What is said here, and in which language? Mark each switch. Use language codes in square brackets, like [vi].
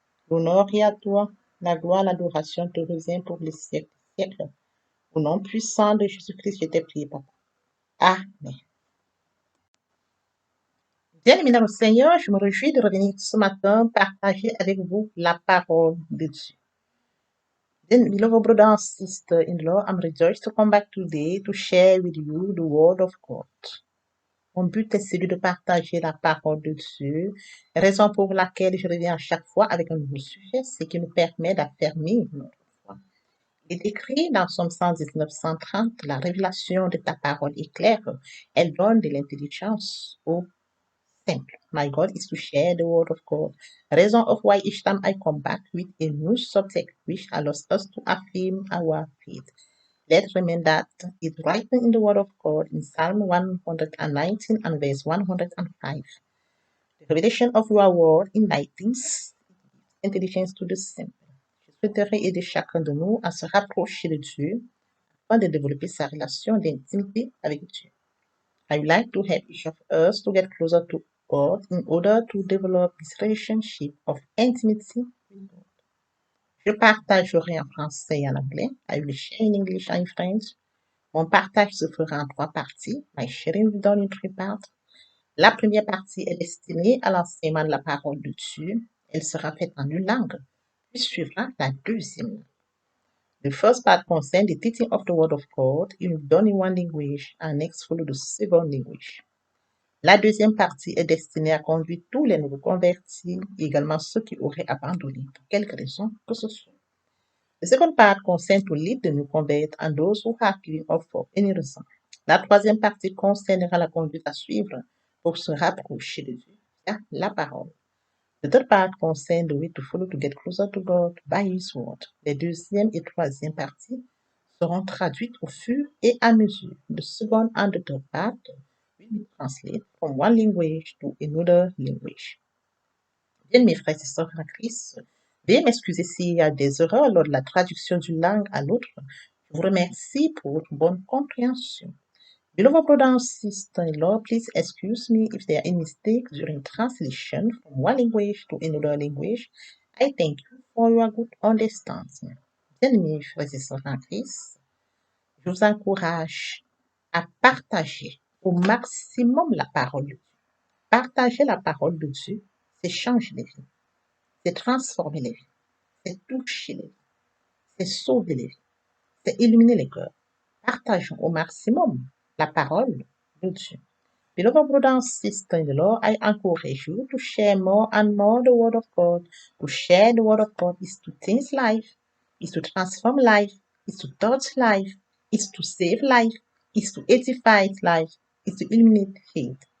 [fr] L'honneur est à toi, la gloire, l'adoration te revient pour les siècles des siècles. Au nom puissant de Jésus-Christ, je t'ai prié, papa. Amen. Bien aimé dans le Seigneur, je me réjouis de revenir ce matin partager avec vous la parole de Dieu. [en] Then, beloved brother and sister in law, I'm rejoiced to come back today to share with you the word of God. [fr] Mon but est celui de partager la parole de Dieu, raison pour laquelle je reviens à chaque fois avec un nouveau sujet, ce qui nous permet d'affermir notre foi. Il est écrit dans Psaume 119, 130, la révélation de ta parole est claire, elle donne de l'intelligence au simple. [en] My God is to share the word of God. Reason of why each time I come back with a new subject which allows us to affirm our faith. Let's remember that it's written in the Word of God in Psalm 119 and verse 105. The revelation of your word enlightens intelligence to the simple. [fr] Je souhaiterais aider chacun de nous à se rapprocher de Dieu afin de développer sa relation d'intimité avec Dieu. [en] I would like to help each of us to get closer to God in order to develop this relationship of intimacy with God. [fr] Je partagerai en français et en anglais. [en] I will share in English and in French. [fr] Mon partage se fera en trois parties. [en] My sharing will be done in three parts. [fr] La première partie est destinée à l'enseignement de la parole de Dieu. Elle sera faite en une langue. Puis suivra la deuxième langue. [en] The first part concerns the teaching of the Word of God. It will be done in one language and next follow the second language. [fr] La deuxième partie est destinée à conduire tous les nouveaux convertis, également ceux qui auraient abandonné pour quelque raison que ce soit. [en] The second part concerns to lead the new convert and those who have given up for any reason. [fr] La troisième partie concernera la conduite à suivre pour se rapprocher de Dieu via la parole. [en] The third part concerns the way to follow to get closer to God by His word. [fr] Les deuxième et troisième parties seront traduites au fur et à mesure. [en] The second and the third part will be translated from one language to another language. [fr] Bien, mes frères et sœurs en Christ, veuillez m'excuser s'il y a des erreurs lors de la traduction d'une langue à l'autre. Je vous remercie pour votre bonne compréhension. [en] Beloved brother and sister-in-law, please excuse me if there are any mistakes during translation from one language to another language. I thank you for your good understanding. [fr] Bien, mes frères et sœurs en Christ, je vous encourage à partager au maximum la parole de Dieu. Partager la parole de Dieu, c'est changer les vies, c'est transformer les vies, c'est toucher les vies, c'est sauver les vies, c'est illuminer les cœurs. Partageons au maximum la parole de Dieu. [en] Beloved brother and sister in the Lord, I encourage you to share more and more the word of God. To share the word of God is to change life, is to transform life, is to touch life, is to save life, is to edify life, is to illuminate faith.